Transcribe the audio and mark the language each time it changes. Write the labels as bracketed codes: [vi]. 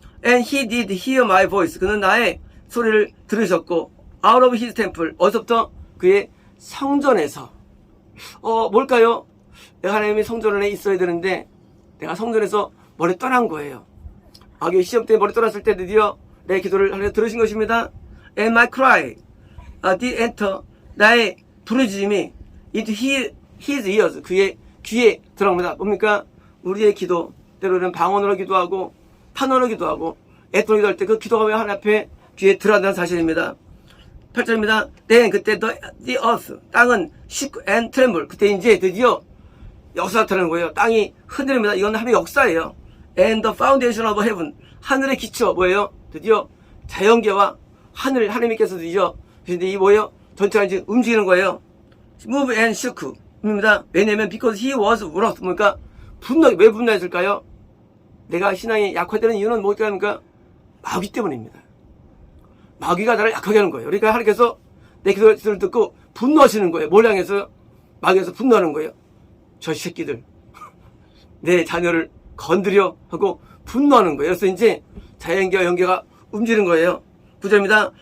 [en] And he did hear my voice. [ko] 그는 나의 소리를 들으셨고 [en] out of his temple. [ko] 어디서부터? 그의 성전에서. 뭘까요? 내가 하나님의 성전에 있어야 되는데 내가 성전에서 머리 떠난 거예요. 마귀의 시험 때문에 머리 떠났을 때 드디어 내 기도를 하나님 들으신 것입니다. [en] And my cry did enter. [ko] 나의 부르짖음이 [en] into his ears. [ko] 그의 귀에 들어갑니다. 뭡니까? 우리의 기도 때로는 방언으로 기도하고 탄원으로 기도하고 애통으로 기도할 때 그 기도가 왜 하나님 앞에 귀에 들어간다는 사실입니다. 8절입니다. [en] Then [ko] 그때 [en] the earth [ko] 땅은 [en] shook and tremble. [ko] 그때 이제 드디어 역사가 나타나는 거예요. 땅이 흔들립니다. 이건 하나님의 역사예요. [en] And the foundation of heaven. [ko] 하늘의 기초 뭐예요? 드디어 자연계와 하나님께서 드디어 근데 이 뭐예요? 전체가 이제 움직이는 거예요. [en] Move and shook [ko] 입니다. 왜냐면 [en] because he was wroth. [ko] 그러니까 왜 분노했을까요? 내가 신앙이 약화되는 이유는 뭘까요? 마귀 때문입니다. 마귀가 나를 약하게 하는 거예요. 그러니까 하나님께서 내 기도를 듣고 분노하시는 거예요. 뭘 향해서? 마귀에서 분노하는 거예요. 저 새끼들 내 자녀를 건드려 하고 분노하는 거예요. 그래서 이제 자연계와 영계가 움직이는 거예요. 9절입니다.